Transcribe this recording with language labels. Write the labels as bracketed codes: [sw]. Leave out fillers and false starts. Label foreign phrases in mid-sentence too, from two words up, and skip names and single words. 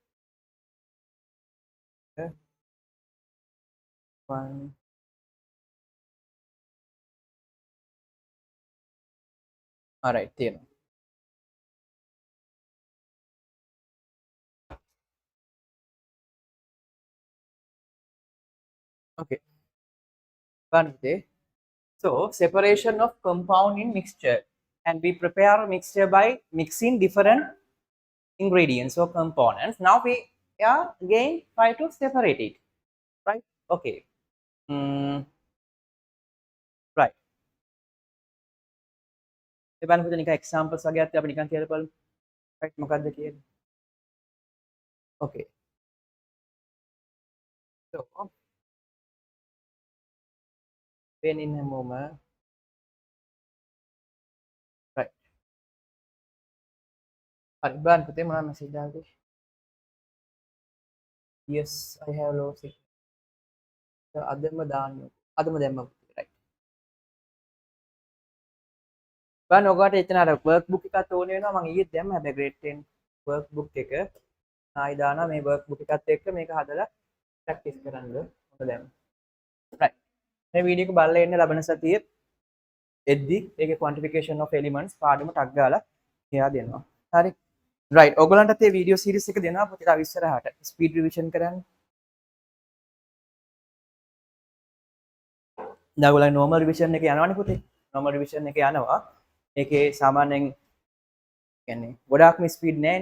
[si] 1 alright තියෙනවා. [en] okay. [si] බලන්න පුතේ. [en] so separation of compound in mixture, and we prepare a mixture by mixing different ingredients or components. Now we are again try to separate it, right? okay. right. [si] ඒ බලන්න පුතේ නිකන් examples වගේත් අපි නිකන් කියලා බලමු. right මොකක්ද කියන්නේ? [en] okay. so when in a moment, right. [si] හරි බලන්න පුතේ මොනවා message දාන්නේ? [en] yes I have lost it. [si] අදම දාන්න. අදම දැම්මා පුතේ. right. බලන්න ඔයාලට එතන අර [en] work book [si] එකත් ඕනේ වෙනවා. මම ඊයේ දැම්මා හැබැයි [en] grade 10 work book [si] එක. ආයි දානවා මේ [en] work book [si] එකත් එක්ක මේක හදලා practice කරන්න. හොඳ දැම්මා. right. මේ වීඩියෝ එක බලලා ඉන්න ලබන සතියේ එද්දි ඒකේ [en] quantification of elements [si] පාඩම ටක් ගාලා එයා දෙනවා. හරි. right. ඔයගලන්ටත් මේ වීඩියෝ සීරීස් එක දෙනවා පුතේ තව ඉස්සරහට. [en] speed revision [si] කරන්න. දැන් ඔයගලන් [en] normal revision [si] එක යනවනේ පුතේ. [en] normal revision [si] එක යනවා. ඒකේ සාමාන්‍යයෙන් කියන්නේ ගොඩාක්ම ස්පීඩ් නැහැනේ.